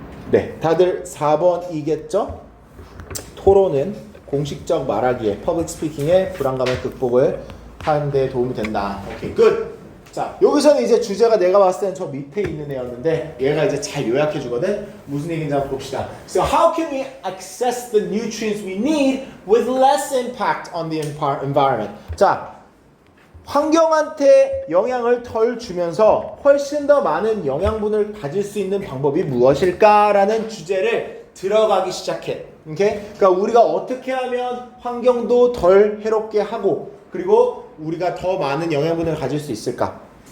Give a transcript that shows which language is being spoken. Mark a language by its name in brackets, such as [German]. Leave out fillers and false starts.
[Korean] 네, 다들 4번이겠죠? 토론은 공식적 말하기에, 퍼블릭 스피킹의 불안감의 극복을 하는 데 도움이 된다. 오케이, 끝! 자, 여기서는 이제 주제가 내가 봤을 때는 저 밑에 있는 애였는데 얘가 이제 잘 요약해 주거든. 무슨 얘기인지 한번 봅시다. [English] So how can we access the nutrients we need with less impact on the environment? [Korean] 자, 환경한테 영향을 덜 주면서 훨씬 더 많은 영양분을 가질 수 있는 방법이 무엇일까라는 주제를 들어가기 시작해. 오케이? 그러니까 우리가 어떻게 하면 환경도 덜 해롭게 하고, 그리고 우리가 더 많은 영양분을 가질 수 있을까?